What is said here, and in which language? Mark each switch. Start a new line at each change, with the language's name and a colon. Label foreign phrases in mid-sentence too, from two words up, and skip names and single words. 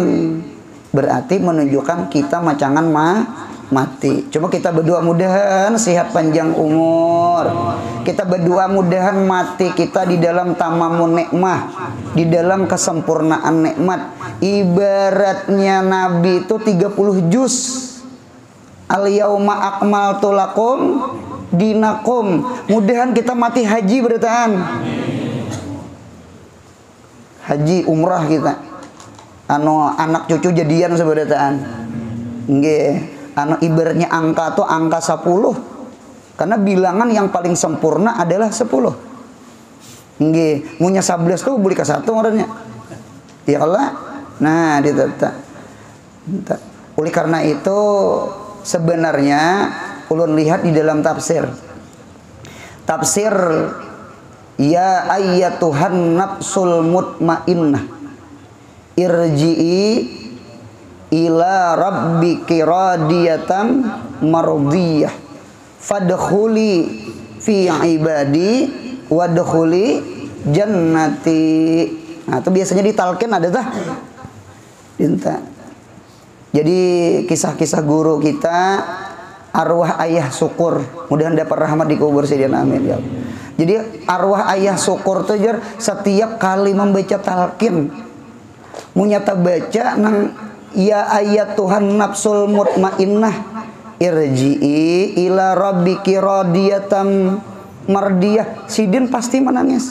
Banjar: Berarti menunjukkan kita macangan mati. Coba kita berdoa mudahan sehat panjang umur. Kita berdoa mudahan mati kita di dalam
Arabic: تمام النعمة,
Banjar: di dalam kesempurnaan nikmat. Ibaratnya Nabi itu 30 juz.
Arabic: اليوم أكملت لكم دينكم.
Banjar: Mudahan kita mati haji berataan. Haji umrah kita. Anak cucu jadian seberataan. Nggih. Ibaratnya angka tuh angka 10. Karena bilangan yang paling sempurna adalah 10. Nggih, munya 11 tuh boleh ke 1 orangnya. Ya Allah. Nah, ditata. Oleh karena itu sebenarnya ulun lihat di dalam tafsir.
Arabic: تفسير يا أيتها النفس المطمئنة ارجعي إلى ربك راضية مرضية فادخلي في عبادي وادخلي جنتي.
Banjar: Nah, itu biasanya di talqin ada tah. Jadi kisah-kisah guru kita, arwah ayah syukur, mudah-mudahan dapat rahmat di kubur sidina amin ya. Jadi arwah ayah syukur tuh setiap kali membaca talqin munyata baca nang
Arabic: يا أيتها النفس المطمئنة ارجعي إلى ربك راضية مرضية,
Banjar: sidin pasti menangis.